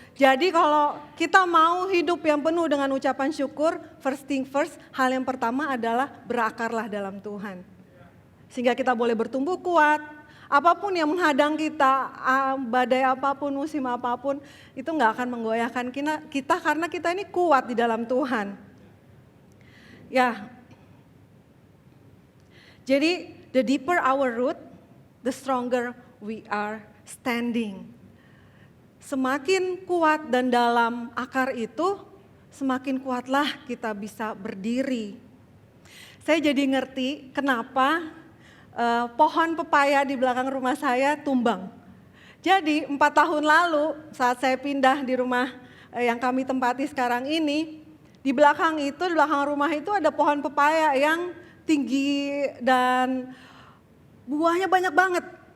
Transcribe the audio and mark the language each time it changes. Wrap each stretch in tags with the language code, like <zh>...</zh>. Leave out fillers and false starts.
<id>Jadi kalau kita mau hidup yang penuh dengan ucapan syukur,</id> <en>first thing first,</en> <id>hal yang pertama adalah berakarlah dalam Tuhan. Sehingga kita boleh bertumbuh kuat. Apapun yang menghadang kita, badai apapun, musim apapun, itu gak akan menggoyahkan kita karena kita ini kuat di dalam Tuhan. Ya, jadi</id> <en>the deeper our root, the stronger we are standing.</en> <id>Semakin kuat dan dalam akar itu, semakin kuatlah kita bisa berdiri. Saya jadi ngerti kenapa pohon pepaya di belakang rumah saya tumbang. Jadi 4 tahun lalu saat saya pindah di rumah yang kami tempati sekarang ini, di belakang rumah itu ada pohon pepaya yang tinggi dan buahnya banyak banget.</id>